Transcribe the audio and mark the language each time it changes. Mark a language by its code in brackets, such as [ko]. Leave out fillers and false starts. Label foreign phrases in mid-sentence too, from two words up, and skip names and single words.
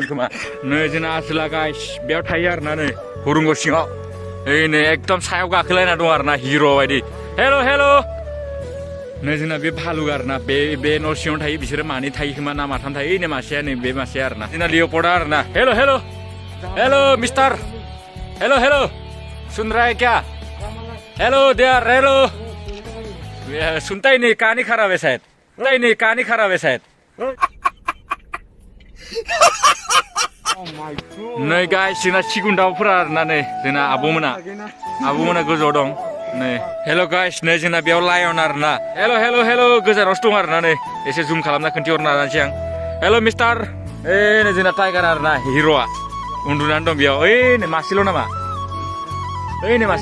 [brx] खोमा नै जोंना आसोला गाइस बेयाव थायो आरोना नै हुरुंग सिङाव ओइ नै एकदम सायाव गाखोलायना दं आरोना हिर' बायदि हेल' नै जोंना बे भालुक आरोना बे न' सिङावनो थायो बिसोरो मानै थायो खोमा ना माथाम थायो नै मासेया नै बे मासेया आरोना जोंना लिअ'पार्डा आरोना [hi] हेलो मिस्टर हेलो सुन रहा है क्या हेलो सुनता ही नहीं कहानी खराब है शायद [brx] नै गाइस जोंना सिगुन दाउफोरा आरोना नै जोंना आब'मोना गोजौआव दं नै हेल' गाइस नै जोंना बेयाव लायन आरोना हेल' गोजानावसो दं आरोना नै एसे जुम खालामना खोन्थिहरनो नाजानोसै आं हेल' मिस्टार नै जोंना टाइगार आरोना हिर'आ उन्दुनानै दं बेयाव नै मासेल' नामा नै